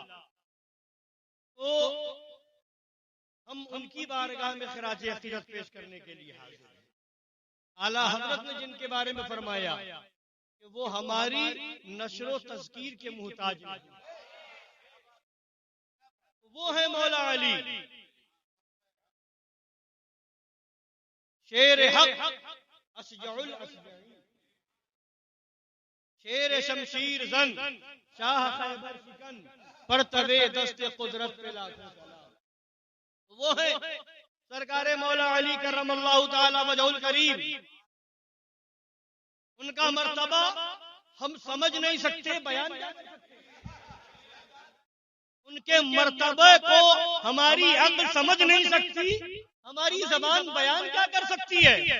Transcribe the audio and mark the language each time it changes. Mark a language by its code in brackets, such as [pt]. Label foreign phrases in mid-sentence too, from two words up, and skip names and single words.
[ur] تو ہم ان کی بارگاہ میں خراج عقیدت پیش کرنے کے لیے حاضر ہیں۔ اعلیٰ حضرت نے جن کے بارے میں فرمایا کہ وہ ہماری نشر و تذکیر کے محتاج ہیں، وہ ہے مولا علی، شیر حق اشجع الاشجعین، شیر شمشیر زن، شاہ خیبر شکن، پرتو دست قدرت پہ لاکھوں سلام۔ وہ ہے سرکار مولا علی [ar] کرم اللہ تعالی وجہہ الکریم۔ [ur] ان کا مرتبہ ہم سمجھ نہیں سکتے، بیان کیا کر سکتے؟ ان کے مرتبہ کو ہماری عقل سمجھ نہیں سکتی، ہماری زبان بیان کیا کر سکتی ہے؟